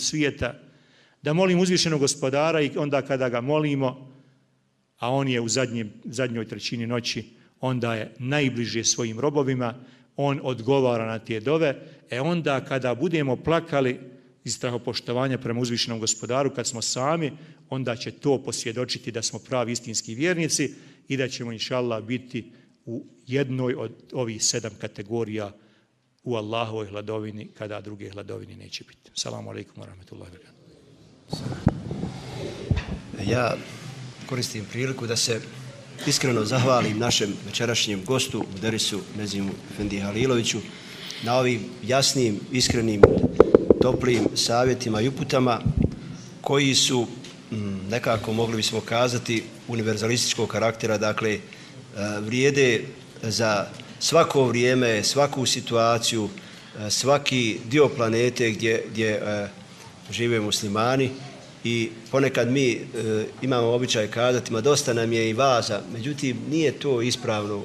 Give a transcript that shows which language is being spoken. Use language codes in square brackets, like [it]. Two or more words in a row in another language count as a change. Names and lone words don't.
[bs] svijeta, da molimo uzvišenog Gospodara i onda kada ga molimo, a on je u zadnjoj trećini noći, onda je najbliže svojim robovima, on odgovara na te dove, onda kada budemo plakali iz strahopoštovanja prema uzvišenom Gospodaru, kad smo sami, onda će to posvjedočiti da smo pravi istinski vjernici i da ćemo inšallah biti u jednoj od ovih 7 kategorija u Allahovoj hladovini, kada druge hladovine neće biti. [ar] السلام عليكم ورحمة الله وبركاته. [bs] Ja koristim priliku da se iskreno zahvalim našem večerašnjem gostu, muderisu Nezimu Efendiji Haliloviću, na ovim jasnim, iskrenim, toplim savjetima i uputama koji su nekako, mogli bismo kazati, univerzalističkog karaktera, dakle, vrijede za svako vrijeme, svaku situaciju, svaki dio planete gdje žive muslimani i ponekad mi imamo običaj kazati, ma dosta nam je i vaza, međutim nije to ispravno.